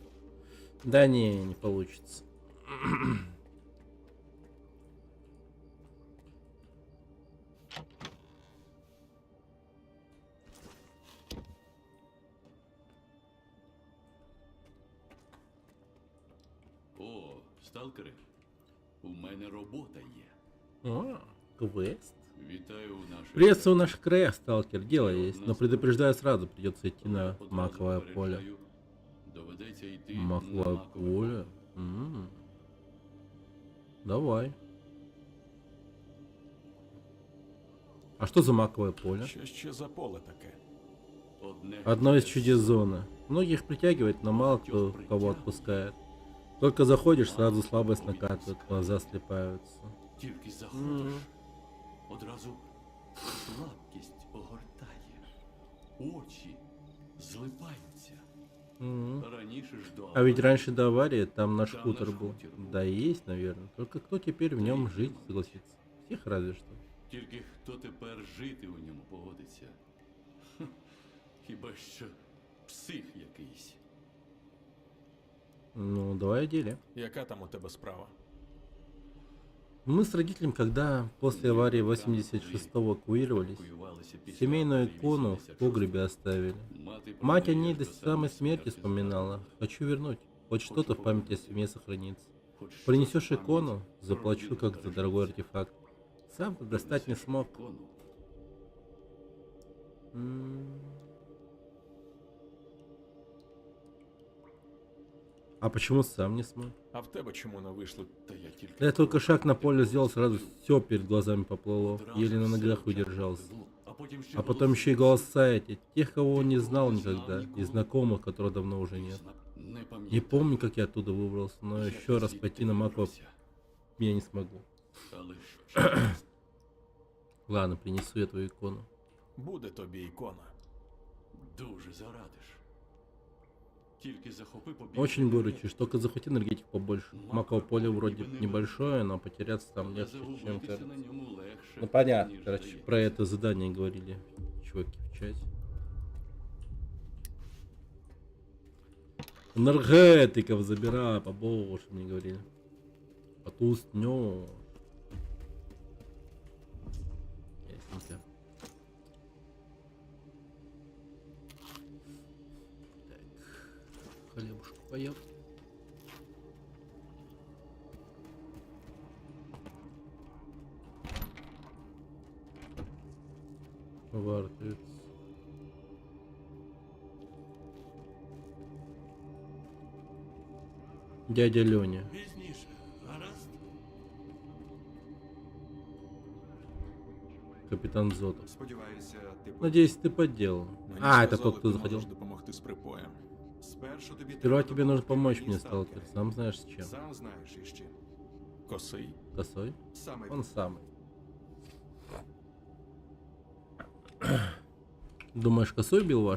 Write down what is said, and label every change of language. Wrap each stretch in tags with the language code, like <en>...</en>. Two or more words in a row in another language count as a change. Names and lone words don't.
<ru>Да не получится. О,</ru> <uk>сталкери, у мене робота є.</uk> <ru>А, квест.</ru> <uk>Вітаю у наших...</uk> <ru>Приветствую в наших краях, сталкер. Дело есть, но предупреждаю сразу, придется идти на</ru> <uk>Одразу</uk> <ru>маковое поле.</ru> <uk>попереджаю, доведеться йти</uk> <ru>Маковое</ru> <uk>на макове поле? Давай.</uk> <ru>А что за маковое поле?</ru> <uk>Що ще за поле таке? Одне</uk> <ru>Одно из</ru> <uk>чудес.</uk> <ru>чудес зоны. Многих притягивает, но мало кто кого отпускает. Только заходишь, сразу слабость накатывает, глаза слепаются.</ru> <uk>Тільки заходиш, одразу слабкість огортає. Очі злипаються. Раніше ж до</uk> <ru>А ведь</ru> <uk>аварії</uk> <ru>раньше до аварии там наш</ru> <uk>Там</uk> <ru>хутор</ru> <uk>наш</uk> <ru>был.</ru> <uk>хутір був.</uk> <ru>Да и есть, наверное. Только кто теперь в нем жить согласится? Всех разве что.</ru> <uk>Тільки хто тепер жити у ньому погодиться? Хм, хіба що псих якийсь.</uk> <ru>Ну, давай о деле.</ru> <uk>Яка там у тебе справа?</uk> <ru>Мы с родителем, когда после аварии 86-го эвакуировались,</ru> <uk>Евакуювалися після</uk> <ru>семейную</ru> <uk>аварії</uk> <ru>икону в</ru> <uk>86-го.</uk> <ru>погребе оставили.</ru> <uk>Мати</uk> <ru>Мать о</ru> <uk>продає</uk> <ru>ней</ru> <uk>ж</uk> <ru>до самой смерти вспоминала. Хочу вернуть. Хоть что-то в памяти о семье сохранится.</ru> <uk>Хоч щось</uk> <ru>Принесешь</ru> <uk>в пам'яті</uk> <ru>икону,</ru> <uk>про</uk> <ru>заплачу</ru> <uk>родину</uk> <ru>как за</ru> <uk>збережеш.</uk> <ru>дорогой артефакт. Сам-то достать не</ru> <uk>Принесеш</uk> <ru>смог.</ru> <uk>ікону,</uk> <ru>А почему сам не смог?</ru> <uk>А в тебе чому не вийшло? та я тільки</uk> <ru>Да я только шаг на поле сделал, сразу все перед глазами поплыло.</ru> <uk>одразу</uk> <ru>Еле на</ru> <uk>все</uk> <ru>ногах</ru> <uk>очам</uk> <ru>удержался.</ru> <uk>попливло. А потім ще</uk> <ru>А потом еще и голоса эти, тех, кого он не знал никогда, и знакомых, которых давно уже нет.</ru> <uk>Не пам'ятаю.</uk> <ru>Не помню, как я оттуда выбрался, но</ru> <uk>як</uk> <ru>еще раз</ru> <uk>звідти</uk> <ru>пойти на маково</ru> <uk>вибрався.</uk> <ru>я не смогу.</ru> <uk>Але що?</uk> <ru>Ладно, принесу я твою икону.</ru> <uk>Буде тобі ікона. Дуже зарадиш. Тільки захопи побіг.</uk> <ru>Очень выручишь, только захвати энергетик побольше. Маково поле вроде небольшое, но потеряться там легче, чем</ru> <uk>Загубитися</uk> <ru>кажется.</ru> <uk>на ньому легше.</uk> <ru>Ну понятно,</ru> <uk>ніж</uk> <ru>короче,</ru> <uk>здається.</uk> <ru>про это задание говорили чуваки в чате. Энергетиков забирай, побольше мне говорили. А то уснёшь. Ясненько. Так, хлебушку поел. Вартуется. Дядя Лёня.</ru> <uk>Пізніше, гаразд?</uk> <ru>Капитан Зотов.</ru> <uk>Сподіваюся, ти</uk> <ru>Надеюсь, ты подделал.</ru> <uk>Мені</uk> <ru>А, это</ru> <uk>сказали,</uk> <ru>тот, кто</ru> <uk>ти</uk> <ru>заходил.</ru> <uk>можеш допомогти з припоєм. спершу тобі</uk> <ru>Сперва тебе нужно</ru> <uk>допомогти</uk> <ru>помочь</ru> <uk>мені,</uk> <ru>мне, сталкер. Сам знаешь с чем.</ru> <uk>Сам знаєш із чим. Косий.</uk> <ru>Косой?</ru> <uk>Саме</uk> <ru>Он самый. Думаешь, косой бил ваш?</ru>